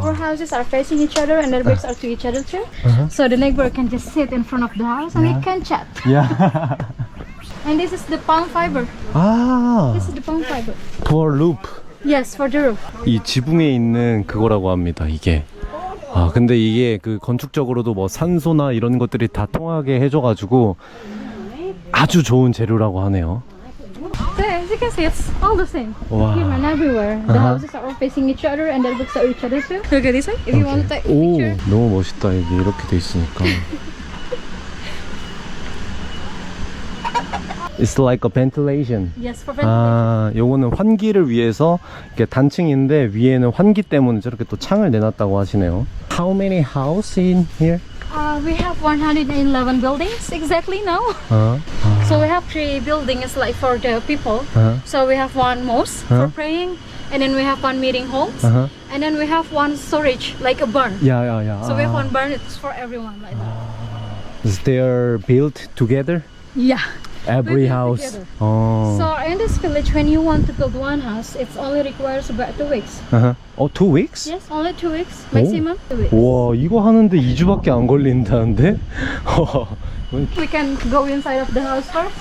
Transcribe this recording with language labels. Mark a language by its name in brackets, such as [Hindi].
[English] our houses are facing each other and the bricks are to each other too. So the neighbor can just sit in front of the house and we can chat. Yeah. And this is the palm fiber. This is the palm fiber. For loop. Yes, for the roof. [Korean] 이 지붕에 있는 그거라고 합니다. 이게. 근데 이게 그 건축적으로도 뭐 산소나 이런 것들이 다 통하게 해줘가지고 아주 좋은 재료라고 하네요. [English] So as you can see, it's all the same. Wow. Here and everywhere. The houses are all facing each other and the bricks are each other too. Look at this way. If you want to take a [Korean] 오, picture. 너무 멋있다. 여기 이렇게 돼 있으니까. [English] It's like a ventilation. Yes, for ventilation. [Korean] 요거는 환기를 위해서 이렇게 단층인데 위에는 환기 때문에 저렇게 또 창을 내놨다고 하시네요. [English] How many houses in here? We have 111 buildings exactly now. So we have 3 buildings like for the people. So we have 1 mosque for praying, and then we have 1 meeting halls, and then we have 1 storage like a barn. Yeah. So we have 1 barn. It's for everyone like that. Is they are built together? Yeah. Every We build house. together. [Korean] 어. [English] So in this village, when you want to build 1 house, it only requires about 2 weeks. 2 weeks? Yes, only 2 weeks maximum. 2 weeks. [Korean] 와, 이거 하는데 2주밖에 안 걸린다는데? [English] We can go inside of the house first